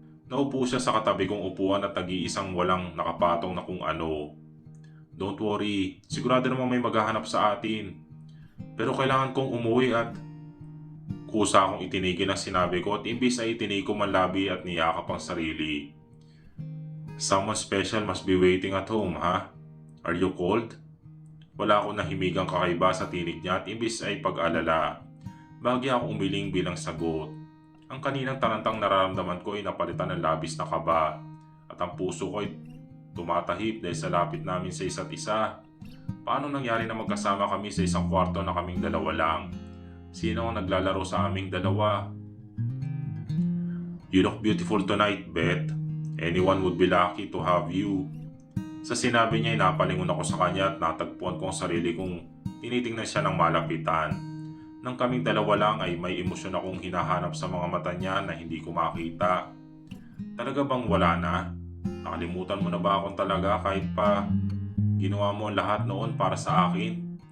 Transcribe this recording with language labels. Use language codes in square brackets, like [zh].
[tl] Naupo siya sa katabi kong upuan at nag-iisang walang nakapatong na kung ano. [en] Don't worry, [tl] sigurado namang may maghahanap sa atin. Pero kailangan kong umuwi at kusa akong itinigil ang sinabi ko at imbis ay itinig ko man labi at niyakap ang sarili. [en] Someone special must be waiting at home, ha? Are you cold? [tl] Wala akong nahimigang kakaiba sa tinig niya at imbis ay pag-alala. Bahagya akong umiling bilang sagot. Ang kaninang tarantang nararamdaman ko ay napalitan ng labis na kaba at ang puso ko ay tumatahip dahil sa lapit namin sa isa't isa. Paano nangyari na magkasama kami sa isang kwarto na kaming dalawa lang? Sino ang naglalaro sa aming dalawa? [en] You look beautiful tonight, Beth. Anyone would be lucky to have you. [tl] Sa sinabi niya ay napalingon ako sa kanya at natagpuan ko ang sarili kong tinitingnan siya ng malapitan. Nang kaming dalawa lang ay may emosyon akong hinahanap sa mga mata niya na hindi ko makita. Talaga bang wala na? Nakalimutan mo na ba akong talaga kahit pa ginawa mo ang lahat noon para sa akin?